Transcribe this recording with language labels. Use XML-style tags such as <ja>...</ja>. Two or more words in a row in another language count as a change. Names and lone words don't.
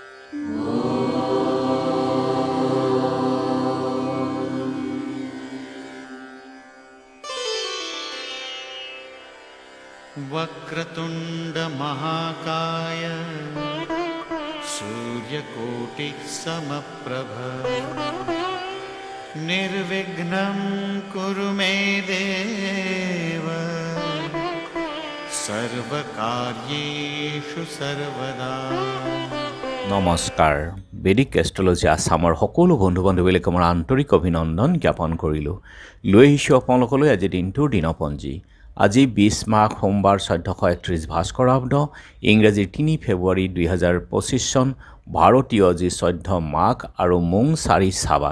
<sa>वक्रतुंड महाकाय सूर्यकोटि समप्रभ निर्विघ्नं कुरु मे देव सर्वकार्येषु सर्वदा।</sa> <as>নমস্কাৰ। বেদিক এষ্ট্ৰলজি আছামৰ সকলো বন্ধু বান্ধৱীলৈকে মই আন্তৰিক অভিনন্দন জ্ঞাপন কৰিলোঁ। লৈ আহিছোঁ আপোনালোকলৈ আজি দিনটোৰ দিনপঞ্জী। আজি 20 মাঘ সোমবাৰ 1431 ভাস্কৰাব্দ, ইংৰাজীৰ 3 ফেব্ৰুৱাৰী 2025 চন, ভাৰতীয় আজি 14 মাঘ আৰু মোং 4 চাবান।</as>